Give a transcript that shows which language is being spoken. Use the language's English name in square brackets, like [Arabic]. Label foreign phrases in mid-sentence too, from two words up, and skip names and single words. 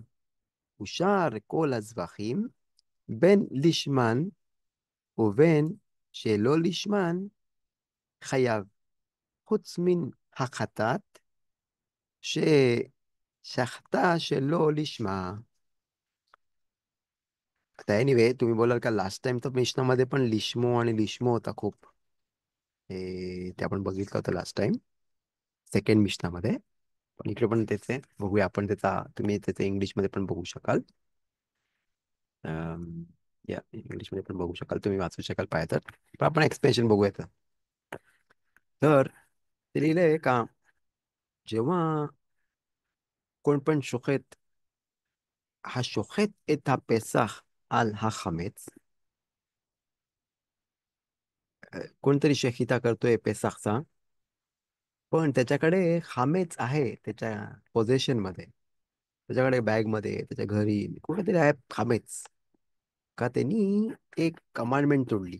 [Hebrew] ושאר כל הזבחים בין לשמן ובין שלא לשמן חייב, חוץ מן החטאת ששחטה שלא לשמה. [Marathi] आता एनिवे, तुम्ही बोलाल का [English] last time [Marathi] तर मिशनामध्ये पण लिश्मो आणि लिश्मो होता खूप, ते आपण बघितलं होतं [English] last time second [Marathi] मिशनामध्ये. पण इकडे पण तेच आहे, बघूया आपण त्याचा, तुम्ही त्याचं इंग्लिशमध्ये पण बघू शकाल. या इंग्लिशमध्ये पण बघू शकाल, तुम्ही वाचू शकाल पाहिजे तर. पण आपण एक्सप्लेनेशन बघूयात. तर ते लिहिलंय का जेव्हा कोण पण [Hebrew] שוחט, השוחט את הפסח על החמץ, [Marathi] कोणतरी शेकिता करतोय पेसाखचा पण त्याच्याकडे खामेच आहे त्याच्या पोझिशन मध्ये. त्याच्याकडे बॅग मध्ये, त्याच्या घरी कुठेतरी आहे खामेच. का त्यांनी एक कमांडमेंट तोडली.